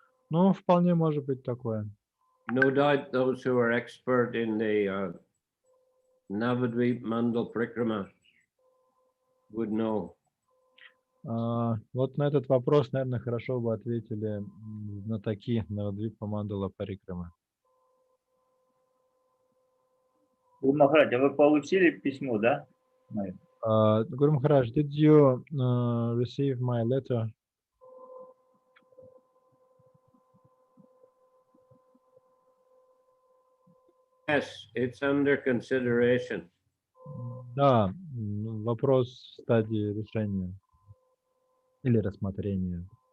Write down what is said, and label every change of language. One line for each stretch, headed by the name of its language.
Russian: Ну, вполне может быть такое.
English: No doubt those who are expert in the Navadvip Mandal Prikrama would know.
Russian: Вот на этот вопрос, наверное, хорошо бы ответили знатоки Навадвипа Мандала Парикрама. Гуру Махарадж, а вы получили письмо, да?
English: Guru Maharaj, did you receive my letter? Yes, it's under consideration.
Russian: Да, вопрос в стадии решения или рассмотрения.